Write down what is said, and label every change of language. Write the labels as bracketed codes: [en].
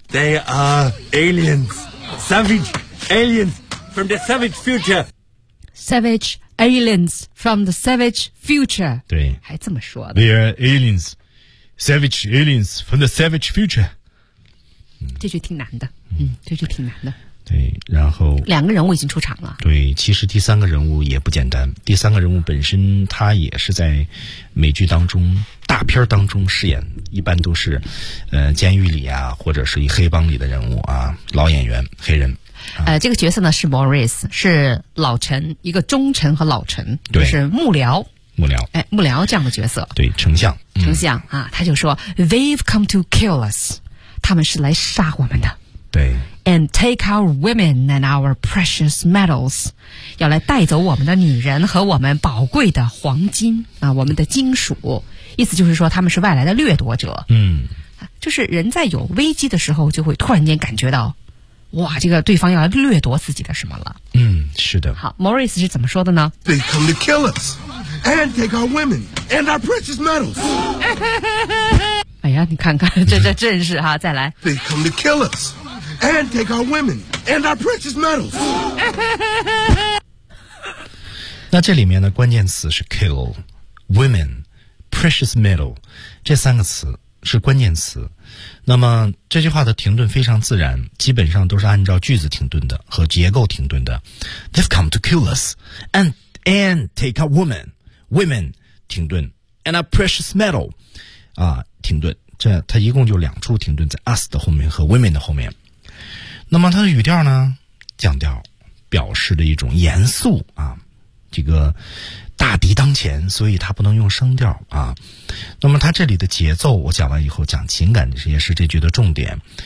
[en] They are aliens, savage aliens from the savage future. Savage aliens from the savage future. [zh] 对，还这么说的。 [en] They are aliens, savage aliens from the savage future. [zh] 这句挺难的，这句挺难的。对，然后两个人物已经出场了。对，其实第三个人物也不简单。第三个人物本身他也是在美剧当中大片当中饰演，一般都是监狱里啊，或者是一黑帮里的人物啊，老演员黑人。这个角色呢是 Maurice， 是老臣，一个忠臣和老臣，对，就是幕僚。幕僚，哎，幕僚这样的角色。对，丞相。丞相啊，他就说 ： [en] “They've come to kill us， [zh] 他们是来杀我们的。” 对。 [en] And take our women and our precious metals， [zh] 要来带走我们的女人和我们宝贵的黄金啊，我们的金属。意思就是说，他们是外来的掠夺者。嗯，就是人在有危机的时候，就会突然间感觉到，哇，这个对方要来掠夺自己的什么了。嗯，是的。好 ，Maurice 是怎么说的呢 [en] ？They come to kill us and take our women and our precious metals 。 [zh] 哎呀，你看看这阵势哈，再来。 [en] They come to kill us。 And take our women and our precious metals. [zh] 那这里面的关键词是 kill, women, precious metal, 这三个词是关键词。那么这句话的停顿非常自然，基本上都是按照句子停顿的和结构停顿的。 [en] They've come to kill us, and take our women, women, [zh] 停顿 [en] and our precious metal, [zh] 啊，停顿。这它一共就两处停顿，在 us 的后面和 women 的后面。那么它的语调呢，降调表示的一种严肃啊，这个大敌当前，所以它不能用声调啊。那么它这里的节奏我讲完以后，讲情感也是这句的重点。